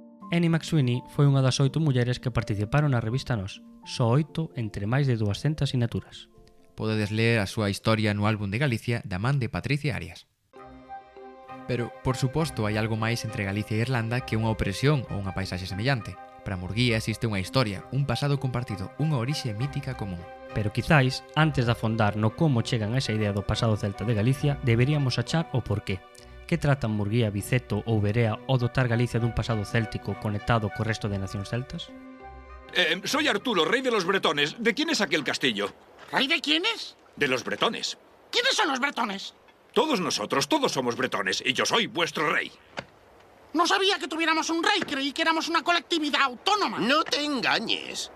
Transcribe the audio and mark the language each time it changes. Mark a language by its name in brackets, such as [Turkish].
[Galician] Annie McSweeney foi unha das 8 mulleres que participaron na revista Nós, só 8 entre máis de 200 sinaturas. Podedes ler a súa historia no álbum de Galicia da man de Patricia Arias. Pero, por suposto, hai algo máis entre Galicia e Irlanda que unha opresión ou unha paisaxe semellante. Para Murguía existe unha historia, un pasado compartido, unha orixe mítica común. Pero quizáis, antes de afondar no como chegan a esa idea do pasado celta de Galicia, deberíamos achar o porqué. Que tratan Murguía, Biceto ou Berea ao dotar Galicia dun pasado céltico conectado co resto de nacións celtas? [Spanish] Soy Arturo, rey de los bretones. ¿De quién es aquel castillo? ¿Rey de quiénes? De los bretones. ¿Quiénes son los bretones? Todos nosotros, todos somos bretones, y yo soy vuestro rey. No sabía que tuviéramos un rey, creí que éramos una colectividad autónoma. No te engañes.